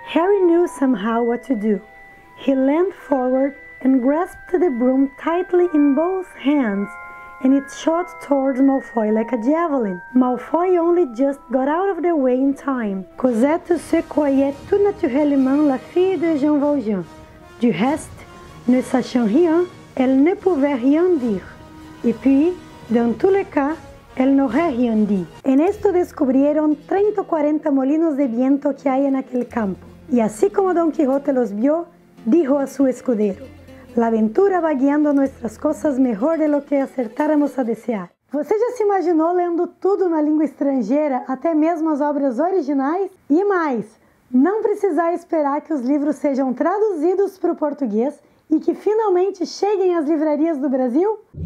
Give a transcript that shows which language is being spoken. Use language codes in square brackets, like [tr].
[en] Harry knew somehow what to do. He leaned forward and grasped the broom tightly in both hands, and it shot towards Malfoy like a javelin. Malfoy only just got out of the way in time. [fr] Cosette se croyait tout naturellement la fille de Jean Valjean. Du reste, ne sachant rien, elle ne pouvait rien dire. Et puis, dans tous les cas, elle n'aurait rien dit. [es] En esto descubrieron 30 o 40 molinos de viento que hay en aquel campo. Y así como Don Quijote los vio, dijo a su escudero: La aventura va guiando nuestras cosas mejor de lo que acertáramos a desear. [pt] Você já se imaginou lendo tudo na língua estrangeira, até mesmo as obras originais? E mais, não precisar esperar que os livros sejam traduzidos para o português e que finalmente cheguem às livrarias do Brasil?